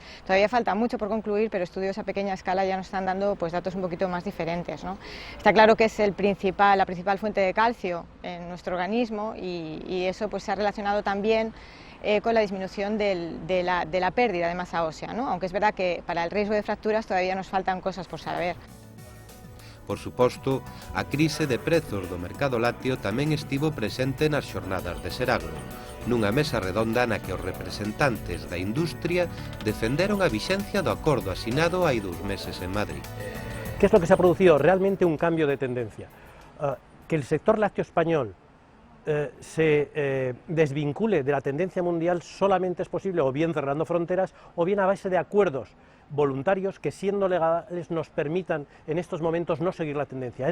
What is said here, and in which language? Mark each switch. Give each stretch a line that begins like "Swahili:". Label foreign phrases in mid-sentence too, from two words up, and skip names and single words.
Spanish: Todavía falta mucho por concluir, pero estudios a pequeña escala ya nos están dando datos un poquito más diferentes, ¿no? Está claro que es la principal fuente de calcio en nuestro organismo y eso se ha relacionado también con la disminución de la pérdida de masa ósea, ¿no? Aunque es verdad que para el riesgo de fracturas todavía nos faltan cosas por saber.
Galician: Por suposto, a crise de prezos do mercado lácteo tamén estivo presente nas xornadas de Seragro, nunha mesa redonda na que os representantes da industria defenderon a vixencia do acordo asinado hai 2 meses en Madrid.
Spanish: ¿Qué es lo que se ha producido? Realmente un cambio de tendencia. Que el sector lácteo español se desvincule de la tendencia mundial solamente es posible o bien cerrando fronteras o bien a base de acuerdos voluntarios que, siendo legales, nos permitan en estos momentos no seguir la tendencia.